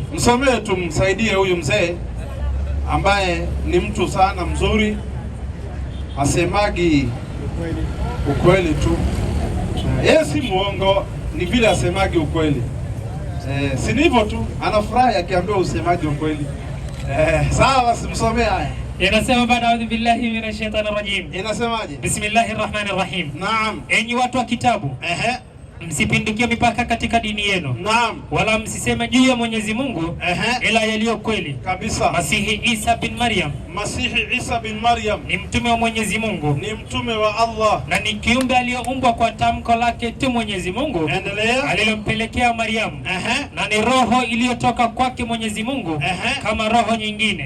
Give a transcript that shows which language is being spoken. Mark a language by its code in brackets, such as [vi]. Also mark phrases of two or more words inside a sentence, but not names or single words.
[sw] Msomee tumsaidie huyu mzee ambaye ni mtu sana mzuri. Asemagi ukweli tu. Yeye si muongo, ni vile asemagi ukweli. Si hivyo tu, anafurahi akiambiwa usemaji ukweli. Sawa, simsomee haya. [ar] Inasema أعوذ بالله من الشيطان الرجيم. [sw] Inasemaje? [ar] بسم الله الرحمن الرحيم. [sw] Naam. Enyi watu wa kitabu, msipindukie mipaka katika dini yenu. Naam. Wala msiseme juu ya Mwenyezi Mungu ila yaliyo kweli kabisa. Masihi Isa bin Maryam Masihi Isa bin Maryam ni mtume wa Mwenyezi Mungu, ni mtume wa Allah, na ni kiumbe aliyeumbwa kwa tamko lake tu Mwenyezi Mungu alilompelekea Mariamu, na ni roho iliyotoka kwake Mwenyezi Mungu kama roho nyingine.